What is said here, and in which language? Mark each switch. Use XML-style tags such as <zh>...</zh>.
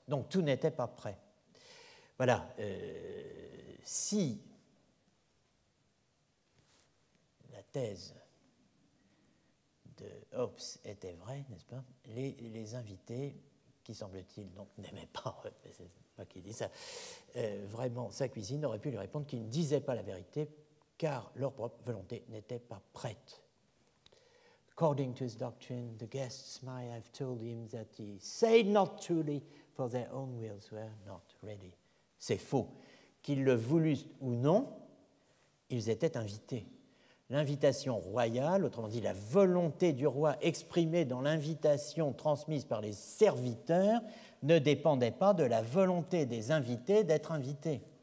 <fr>Donc tout n'était pas prêt. Voilà. Si la thèse de Hobbes était vraie, n'est-ce pas, les invités, qui semble-t-il donc n'aimaient pas, c'est moi qui dis ça, vraiment sa cuisine, auraient pu lui répondre qu'ils ne disaient pas la vérité, car leur propre volonté n'était pas prête.</fr> <en>According to his doctrine, the guests might have told him that he said not truly, for their own wills were not ready.</en> <fr>C'est faux. Qu'ils le voulussent ou non, ils étaient invités. L'invitation royale, autrement dit la volonté du roi exprimée dans l'invitation transmise par les serviteurs, ne dépendait pas de la volonté des invités d'être invités.</fr>